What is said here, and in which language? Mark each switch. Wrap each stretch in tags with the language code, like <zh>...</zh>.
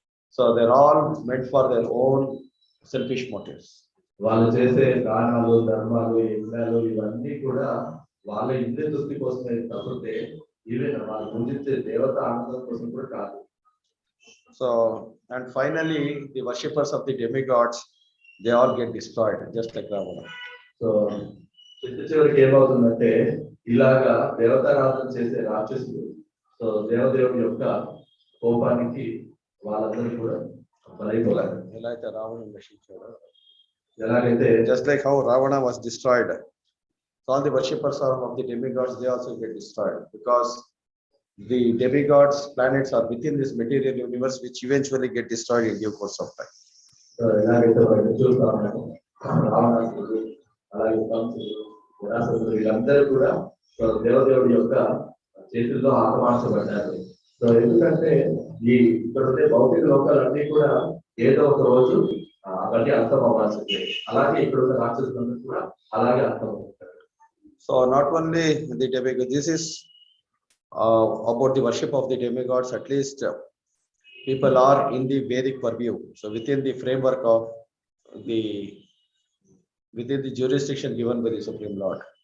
<en>So they're all meant for their own selfish motives.</en> <te>వాళ్ళు చేసే దానాలు ధర్మాలు యజ్ఞాలు ఇవన్నీ కూడా వాళ్ళ ఇంద్రియ తృప్తి కోసమే తప్పితే ఈవెన్ వాళ్ళు పూజించే దేవత ఆనందం కోసం కూడా కాదు.</te> <en>So and finally the worshippers of the demigods, they all get destroyed just like Ravana.</en> <te>So చివరికి ఏమవుతుందంటే ఇలాగా దేవతారాధన చేసే రాక్షసులు సో దేవదేవుడి యొక్క కోపానికి వాళ్ళందరూ కూడా బలైపోయారు. ఎలా అయితే రావణుని నశించాడో, ఎలాగైతే</te> <en>just like how Ravana was destroyed, so all the worshippers of the demigods, they also get destroyed, because the demigods planets are within this material universe, which eventually get destroyed in due course of time.</en> <te>So ఎలాగైతే వాళ్ళు చూస్తా ఉన్నాము రావణాసురుడు అలాగే కంసుడు నిరాసురుడు వీళ్ళందరూ కూడా దేవదేవుడి యొక్క చేతుల్లో ఆకమార్చబడ్డారు. సో ఎందుకంటే ఇక్కడ ఉండే భౌతిక లోకాలన్నీ కూడా ఏదో ఒక రోజు అవన్నీ అర్థం అవ్వాల్సిందే. అలాగే ఇక్కడ ఉన్న రాక్షసులందరూ కూడా అలాగే అర్థం అవుతారు.</te> <en>So not only the demigods, this is about the worship of the demigods. At least people are in the Vedic purview, so within the framework of within the jurisdiction given by the Supreme Lord.</en>